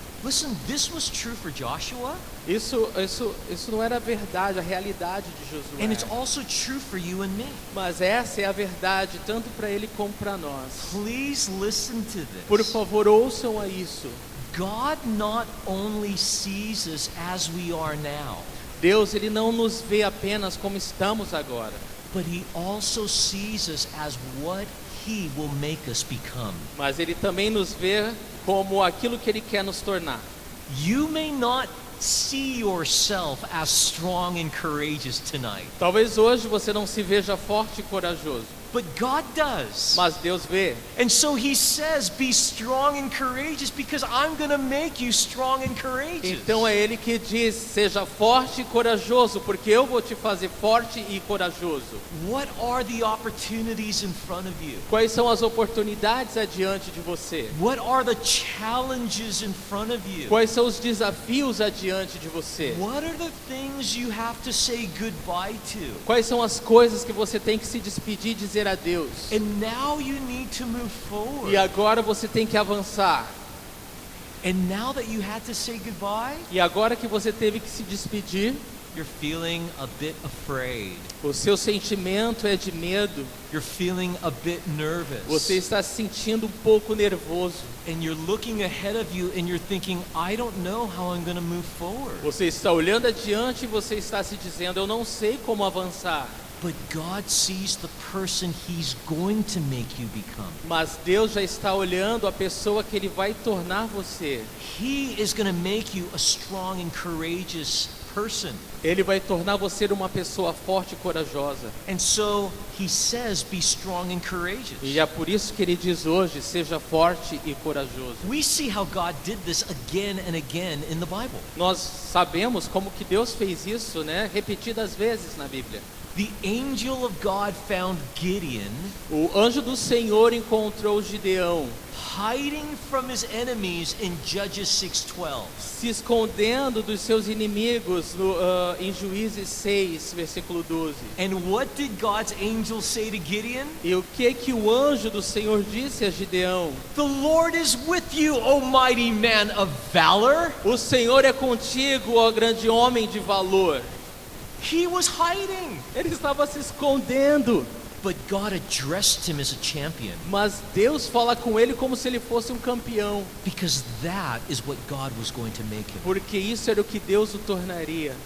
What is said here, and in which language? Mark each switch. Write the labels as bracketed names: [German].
[English] Listen, this was true for Joshua, [Portuguese] Isso não era a verdade, a realidade de [English] and it's [Portuguese] Josué. [English] also true for you and me. [Portuguese] Mas essa é a verdade tanto para ele como para nós. [English] Please listen to [Portuguese] Por [English] this. [Portuguese] favor, ouçam a isso. [English] God not only sees us as we are now, [Portuguese] Deus, ele não nos vê apenas como estamos agora, [English] but he also sees us as what he will make us become. [Portuguese] mas ele também nos vê como aquilo que ele quer nos tornar. [English] You may not see yourself as strong and courageous tonight, [Portuguese] Talvez hoje você não se veja forte e corajoso, [English] but God does. [Portuguese] mas Deus vê. [English] And so he says, be strong and courageous because I'm going to make you strong and courageous. [Portuguese] Então é ele que diz: seja forte e corajoso, porque eu vou te fazer forte e corajoso. [English] What are the opportunities in front of you? [Portuguese] Quais são as oportunidades adiante de você? [English] What are the challenges in front of you? [Portuguese] Quais são os desafios adiante de você? [English] What are the things you have to say goodbye to? [Portuguese] Quais são as coisas que você tem que se despedir e dizer adeus? [English] And now you need to move forward. [Portuguese] E agora você tem que avançar. [English] And now that you had to say goodbye, [Portuguese] E agora que você teve que se despedir, [English] you're feeling a bit afraid. [Portuguese] o seu sentimento é de medo. [English] You're feeling a bit nervous. [Portuguese] Você está se sentindo um pouco nervoso. [English] And you're looking ahead of you and you're thinking, I don't know how I'm going to move forward. [Portuguese] Você está olhando adiante e você está se dizendo: eu não sei como avançar. [English] But God sees the person he's going to make you become. [Portuguese] Mas Deus já está olhando a pessoa que ele vai tornar você. [English] He is going to make you a strong and courageous person. [Portuguese] Ele vai tornar você uma pessoa forte e corajosa. [English] And so he says, be strong and courageous. [Portuguese] E é por isso que ele diz hoje: seja forte e corajoso. [English] We see how God did this again and again in the Bible. [Portuguese] Nós sabemos como que Deus fez isso, né? Repetidas vezes na Bíblia. [English] The angel of God found Gideon [Portuguese] O anjo do Senhor encontrou Gideão, [English] hiding from his enemies in Judges 6:12. [Portuguese] se escondendo dos seus inimigos em Juízes 6, versículo 12. [English] And what did God's angel say to Gideon? [Portuguese] E o que o anjo do Senhor disse a Gideão? [English] The Lord is with you, O mighty man of valor. [Portuguese] O Senhor é contigo, ó grande homem de valor. [English] He was hiding, [Portuguese] Ele estava se escondendo, [English] but God addressed him as a champion, [Portuguese] mas Deus fala com ele como se ele fosse um campeão, [English] because that is what God was going to make him. [Portuguese] porque isso era o que Deus o tornaria.